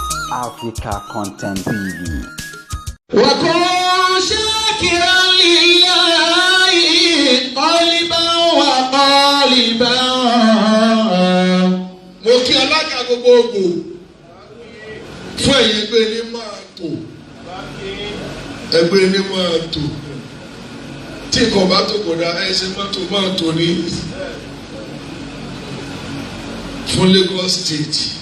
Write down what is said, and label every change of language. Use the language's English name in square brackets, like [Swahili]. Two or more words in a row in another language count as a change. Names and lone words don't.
[English] Africa Content TV. [Arabic] وكن شاكرا لله قلبا وقالبا. [Yoruba] Mo kí alága gbogbogbò fún ẹ̀yin ẹgbẹ́ ní máa tò ẹgbẹ́ ní máa tò tí nǹkan bá tó kò dá ẹsẹ̀ mọ́tò máa tò ní fún Lagos State.